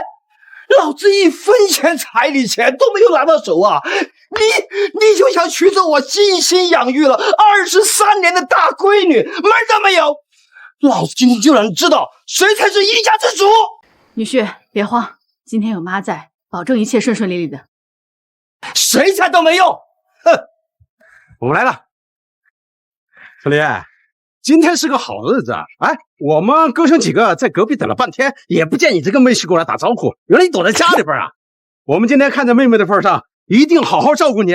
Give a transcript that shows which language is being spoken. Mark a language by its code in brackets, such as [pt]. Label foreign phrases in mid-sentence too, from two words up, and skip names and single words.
[zh] 老子一分錢彩禮錢都沒有拿到手啊！你就想娶走我精心養育了23年的大閨女，門都沒有！老子今天就讓你知道誰才是一家之主！女婿，別慌，今天有媽在，保證一切順順利利的。誰才都沒用！哼！我們來了，春林，今天是個好日子啊！哎，我們哥兄幾個在隔壁等了半天，也不見你這個妹婿過來打招呼，原來你躲在家裡邊啊！我们今天看在妹妹的份上，一定好好照顾你。